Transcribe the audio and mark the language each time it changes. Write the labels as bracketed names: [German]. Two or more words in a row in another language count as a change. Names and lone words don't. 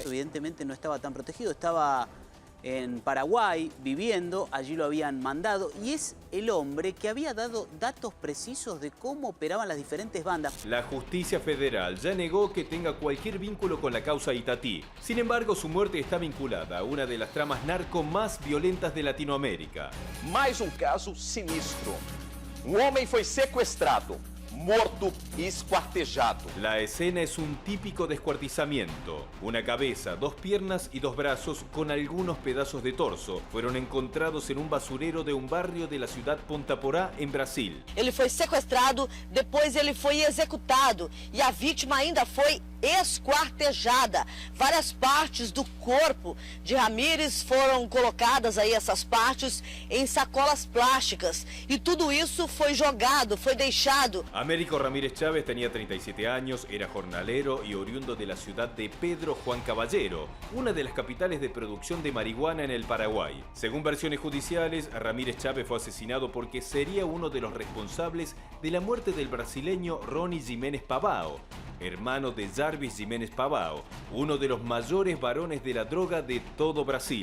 [Spanish] Evidentemente no estaba tan protegido, estaba en Paraguay viviendo, allí lo habían mandado y es el hombre que había dado datos precisos de cómo operaban las diferentes bandas. La justicia federal ya negó que tenga cualquier vínculo con la causa Itatí. Sin embargo, su muerte está vinculada a una de las tramas narco más violentas de Latinoamérica. [Portuguese] Mais caso sinistro. [Spanish] Hombre fue secuestrado, morto y escuartejado. La escena es un típico descuartizamiento. Una cabeza, 2 piernas y 2 brazos con algunos pedazos de torso fueron encontrados en un basurero de un barrio de la ciudad Ponta Porá, en Brasil. [Portuguese] Ele foi sequestrado, depois ele foi executado e a vítima ainda foi esquartejada. Várias partes do corpo de Ramírez foram colocadas aí, essas partes, em sacolas plásticas. E tudo isso foi jogado, foi deixado. [Spanish] Américo Ramírez Chávez tenía 37 años, era jornalero y oriundo de la ciudad de Pedro Juan Caballero, una de las capitales de producción de marihuana en el Paraguay. Según versiones judiciales, Ramírez Chávez fue asesinado porque sería uno de los responsables de la muerte del brasileño Ronnie Jiménez Pavao, hermano de Jarvis Jiménez Pavao, uno de los mayores varones de la droga de todo Brasil.